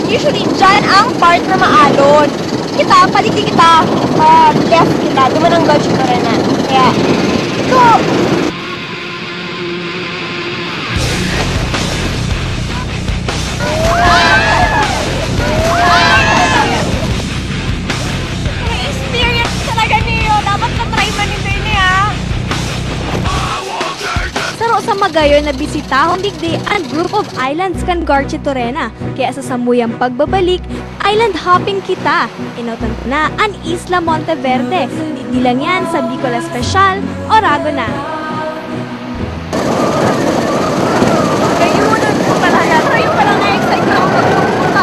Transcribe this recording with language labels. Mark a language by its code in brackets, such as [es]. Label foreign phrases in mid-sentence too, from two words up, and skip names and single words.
[bik] Usually dyan ang part na maalon. Kita, paligid kita, left kita, duman ang Garchitorena. [tl] Kaya, ito. Experience talaga niyo. Dapat na-try man ito yun [bik] sa magayon na bisitahon digdi ang [en] group of islands [bik] kan Garchitorena. Kaya sa samuyang pagbabalik, [en] island hopping [bik] kita. Inotan na ang Isla Monteverde. [tl] Di lang yan sa Bicol Special, [bik] Orago na. [tl] Kayo na po talaga. Kayo pala na-excite na ako.